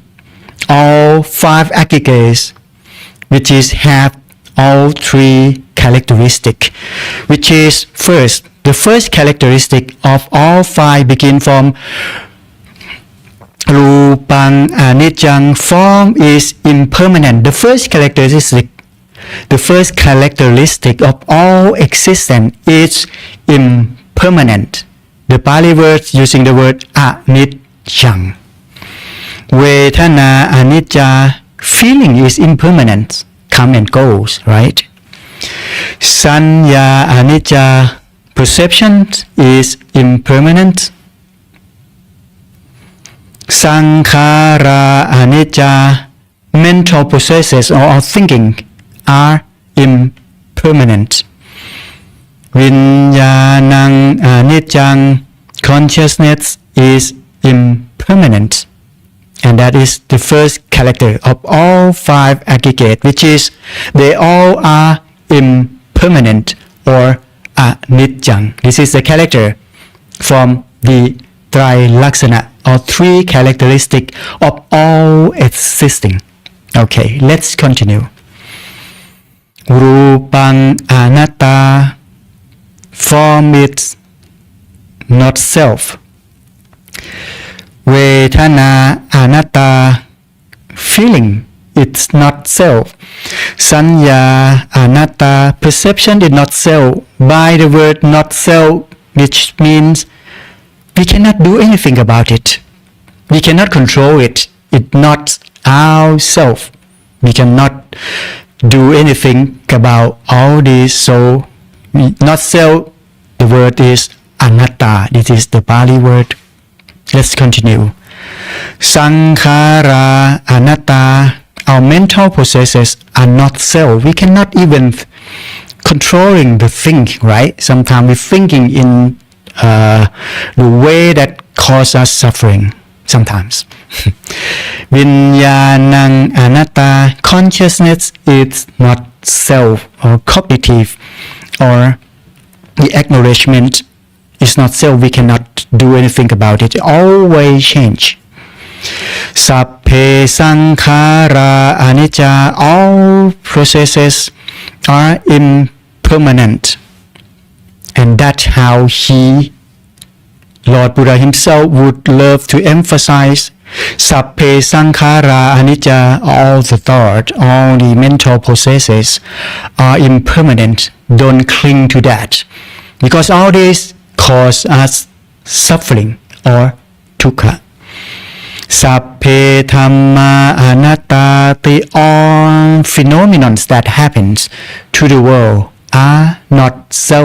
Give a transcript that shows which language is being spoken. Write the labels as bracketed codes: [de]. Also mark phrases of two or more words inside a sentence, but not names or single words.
[en] All 5 aggregates, which is have all 3 characteristics, which is first, the first characteristic of all 5 begin from [pi] Rupang Anicca, [en] form is impermanent. The first characteristic of all existence is impermanent. The Pali word using the word anicca. [pi] Vedana anicca, [en] feeling is impermanent, come and goes, right? [pi] Sanya anicca, [en] perception is impermanent. [pi] Sankhara anicca, [en] mental processes or thinking are impermanent. [pi] Vinyanang anicca, [en] consciousness is impermanent. And that is the first character of all 5 aggregates, which is they all are impermanent or anicca. This is the character from the Trilaksana, or 3 characteristics of all existing. Okay, let's continue. [pi] Rupang anatta, [en] form is not self. [pi] Vedana anatta, [en] feeling it's not self. [pi] Sanya anatta, [en] perception is not self. By the word not self, which means we cannot do anything about it. We cannot control it. It's not our self. We cannot do anything about all this. So, not self, the word is anatta. This is the Pali word. Let's continue. [pi] Sankhara anatta, [en] our mental processes are not self. We cannot even controlling the thinking, right? Sometimes we're thinking in the way that cause us suffering. Sometimes. [pi] Vinyanang anatta, [en] consciousness is not self or cognitive, or the acknowledgement is not self. We cannot do anything about it. It always change. [pi] Sapphe sankhara anicca, [en] all processes are impermanent. And that's how Lord Buddha himself would love to emphasize. [pi] Sapphe sankhara anicca, [en] all the thought, all the mental processes are impermanent. Don't cling to that. Because all this cause us suffering or dukkha. [pi] Sapphe dhamma anattati, [en] all phenomena that happens to the world are not so.